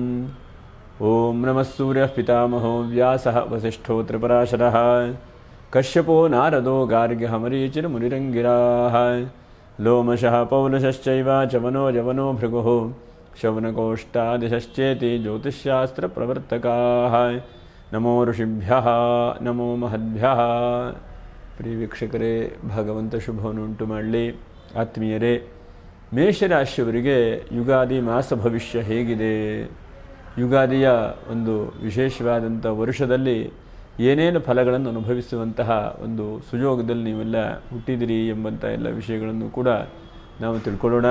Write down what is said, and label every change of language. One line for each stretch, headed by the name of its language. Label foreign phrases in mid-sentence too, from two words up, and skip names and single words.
Sanskrit: ओम नमः सूर्यः पितामहो व्यासः वसिष्ठो त्रिपराशरः कश्यपो नारदो गार्ग्यः मरीचिर्मुनिरङ्गिराः लोमशः पौलशश्चैव चवनो यवनो भृगुः शौनकोष्टादिशश्चेति ज्योतिष्शास्त्रप्रवर्तकाः। नमो ಋಷಿಭ್ಯಃ ನಮೋ ಮಹದ್ಭ್ಯಃ।
Kannada: ಪ್ರಿಯ ವೀಕ್ಷಕರೇ, ಭಗವಂತ ಶುಭವನ್ನುಂಟು ಮಾಡಲಿ. ಆತ್ಮೀಯರೇ, ಮೇಷರಾಶಿಯವರಿಗೆ ಯುಗಾದಿ ಮಾಸ ಭವಿಷ್ಯ ಹೇಗಿದೆ, ಯುಗಾದಿಯ ಒಂದು ವಿಶೇಷವಾದಂಥ ವರ್ಷದಲ್ಲಿ ಏನೇನು ಫಲಗಳನ್ನು ಅನುಭವಿಸುವಂತಹ ಒಂದು ಸುಯೋಗದಲ್ಲಿ ನೀವೆಲ್ಲ ಹುಟ್ಟಿದಿರಿ ಎಂಬಂಥ ಎಲ್ಲ ವಿಷಯಗಳನ್ನು ಕೂಡ ನಾವು ತಿಳ್ಕೊಳ್ಳೋಣ.